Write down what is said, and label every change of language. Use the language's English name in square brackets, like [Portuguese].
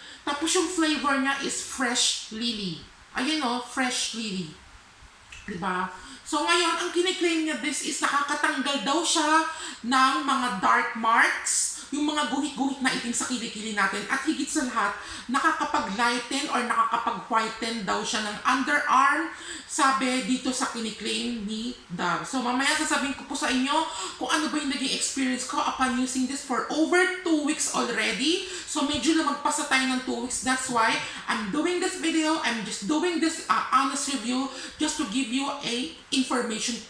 [Filipino] Tapos yung flavor niya is fresh lily. Ayun fresh lily. Diba? So ngayon, ang kiniklaim niya this is nakakatanggal daw siya ng mga dark marks, yung mga guhit-guhit na itim sa kilikili natin. At higit sa lahat, nakakapag-lighten or nakakapag-whiten daw siya ng underarm, sabi dito sa kiniklaim ni Dove. So mamaya sasabihin ko po sa inyo kung ano ba yung naging experience ko [English] upon using this for over 2 weeks already. [Filipino] So medyo lumagpas na tayo ng 2 weeks. [English] That's why I'm doing this video. I'm just doing this honest review just to give you a information.